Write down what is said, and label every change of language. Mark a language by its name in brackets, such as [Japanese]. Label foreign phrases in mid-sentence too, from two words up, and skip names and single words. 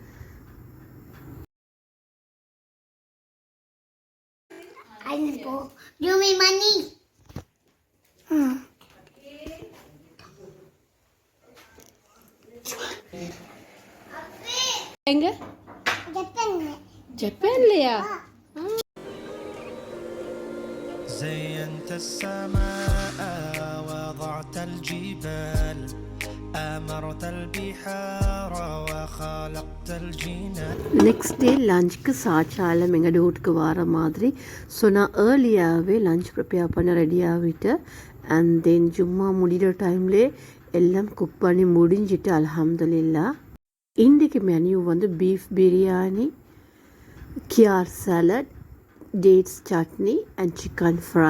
[Tamil] எங்க ஜப்பான்லையா? [Arabic] زينت السماء وضعت الجبال أمرت البحار وخلقت الجنان. [English] next day [Tamil] லஞ்சுக்கு சாச்சாலம் எங்கள் வீட்டுக்கு வர மாதிரி. ஸோ நான் ஏர்லியாகவே [English] lunch prepare [Tamil] பண்ண ரெடி ஆகிட்டு [English] and then [Tamil] சும்மா முடிகிற டைம்லே எல்லாம் குக் பண்ணி முடிஞ்சிட்டு அல்ஹம்துலில்லாஹ். இன்றைக்கு மெனு வந்து [English] beef biryani, [Tamil] கியார் சாலட், [English] dates chutney and chicken fry.